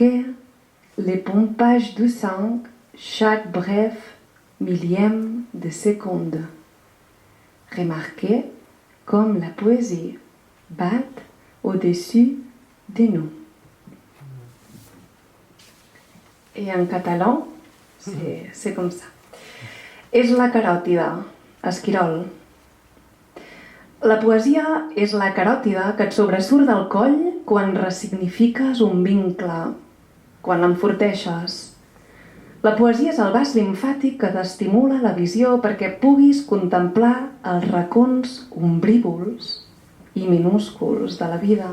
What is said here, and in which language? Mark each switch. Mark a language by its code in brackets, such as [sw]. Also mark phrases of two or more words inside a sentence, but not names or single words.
[fr] Remarquez les pompages du sang chaque bref millième de seconde. Remarquez comme la poésie bat au-dessus de nous. Et en catalan, c'est comme ça. [ca] És la caròtida, esquirol. La poesia és la caròtida que et sobresurt del coll quan ressignifiques un vincle, quan l'enforteixes. La poesia és el vas limfàtic que t'estimula la visió perquè puguis contemplar els racons ombrívols i minúsculs de la vida.